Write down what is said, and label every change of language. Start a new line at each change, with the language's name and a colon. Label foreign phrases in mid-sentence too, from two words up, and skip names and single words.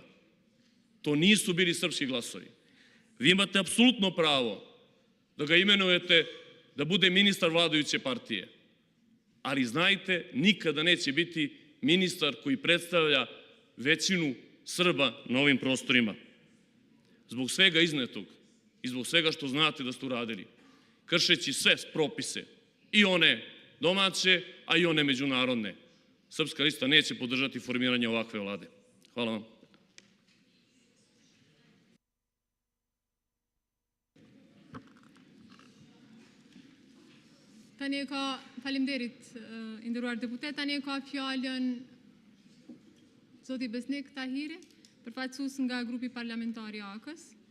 Serbian: To nisu bili srpski glasovi. Vi imate apsolutno pravo da ga imenujete da bude ministar vladajuće partije, ali znajte, nikada neće biti ministar koji predstavlja većinu Srba na ovim prostorima. Zbog svega iznetog i zbog svega što znate da ste uradili, kršeći sve propise, i one domaće, a i one međunarodne, Srpska lista neće podržati formiranje ovakve vlade. Hvala vam.
Albanian: Tani e ka faleminderit i nderuar deputet, tani e ka fjalën zoti Besnik Tahiri, përfaqësues nga grupi parlamentar i AK-s.